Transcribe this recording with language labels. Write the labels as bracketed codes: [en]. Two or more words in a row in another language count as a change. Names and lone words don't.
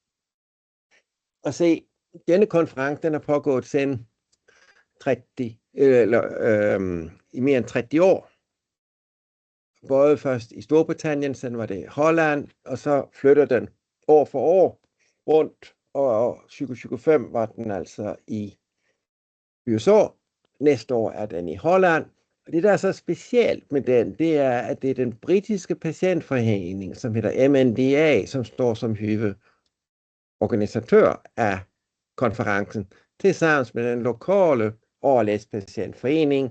[sv] Och se, denne konferens den har pågått sedan i mer än 30 år. Både först i Storbritannien, sen var det Holland och så flyttade den år för år runt og 2025 var den altså i USA. [da] Næste år er den i Holland. Og det, der er så specielt med den, det er, at det er den britiske patientforening, som hedder MNDA, som står som organisatør af konferencen, tilsammen med den lokale ALS-patientforening.